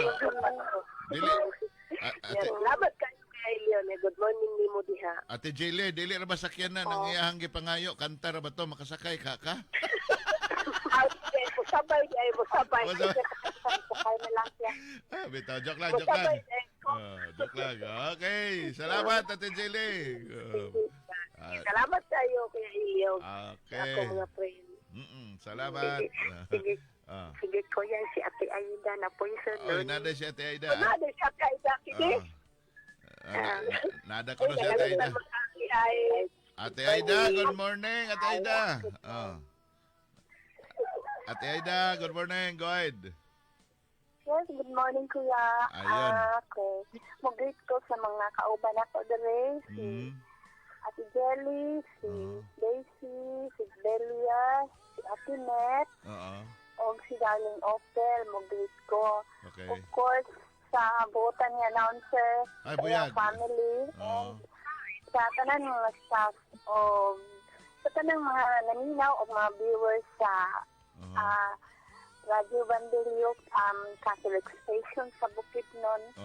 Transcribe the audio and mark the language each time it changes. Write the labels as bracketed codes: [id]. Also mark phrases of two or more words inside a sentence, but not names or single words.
[ceb] Dili. Salamat kayo, Kuya Elio. [en] Good morning [ceb] ni mo diha. Ate Jilly, dili ra ba sakyan na nang iyahang gipangayo? Kanta ra ba to? Makasakay ka? Musabay. Musakay na lang siya. Bitaw, [en] joke lang. Joke lang. Okay. [ceb] Salamat, Ate Jilly. Salamat kayo, Kuya Elio. Okay. Ako mga friend. Salamat. Sige, Kuya, si Ate Aida na po yung sunod. Nada si Ate Aida. Nada si Ate Aida. Sige. Nada ko na si Ate Aida. [en] Ate Aida, good morning, Ate Aida. Ate Aida, good morning. Go ahead. Yes, good morning, Kuya. [ceb] Ayun. Okay. Mag-greet ko sa mga kauban ako dere. Si Ate Jelly, si Daisy, si Delia, si Ate Net, o si Darling Opel, mag-greet ko. Okay. [en] Of course, [ceb] sa buotan ni announcer, Buyag. family, and sa tanan mga staff, o sa tanang mga naninaw o mga viewers sa Radyo Bandilio, Catholic Station sa Bukidnon.